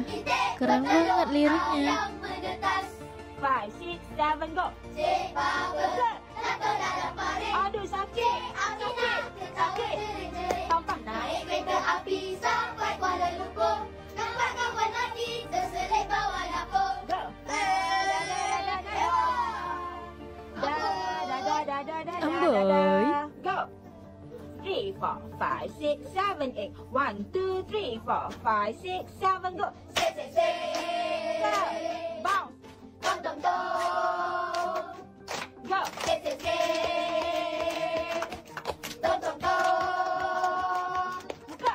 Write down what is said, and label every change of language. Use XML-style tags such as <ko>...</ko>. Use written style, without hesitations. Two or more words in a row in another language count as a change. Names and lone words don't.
<id>Keren banget liriknya. 5, 6, 7, go.</id> <ms>Aduh sakit, sakit. Tampang naik kereta api sampai Kuala Lumpur. Nampak kawan lagi terselit bawah dapur. Go. Amboy.</ms> <en>Go. 3, 4, 5, 6, 7, 8. 1, 2, 3, 4, 5, 6, 7, go. Sit, sit, sit. Go. Bounce. Tom, tom, tom. Go. Sit, sit, sit. Tom, tom, tom. Go.</en>